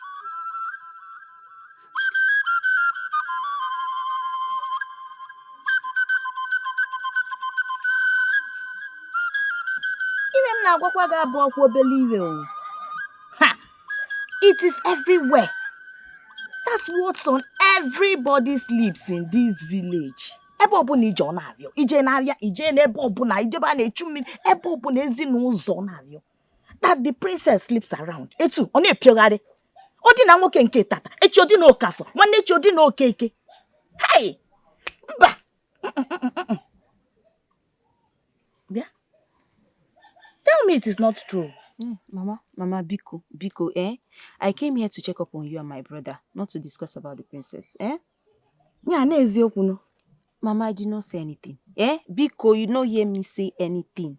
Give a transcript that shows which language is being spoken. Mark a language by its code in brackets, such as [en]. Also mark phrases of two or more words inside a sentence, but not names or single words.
[en] It is everywhere. That's what's on everybody's lips in this village. [ig] Ebe ọbụla ije ọ na-arịọ, ije n'ahịa, ije n'ebe ọbụla, ijebe a na-echu mmiri, ebe ọbụla ezinụzọ ọ na-arịọ. [en] That the princess sleeps around. [ig] Etu, ọ na-epiogharị. Ọ dị na nwoke nke tata, echi ọ dị na Okafọ, nwanne echi ọ dị na Okeke. Hey! Mba! Bịa. [en] Tell me it is not true. Mama, Biko, I came here to check up on you and my brother, not to discuss about the princess, [ig] Yeah, n'eziokwu no. [en] Mama, I did not say anything. Biko, you don't hear me say anything.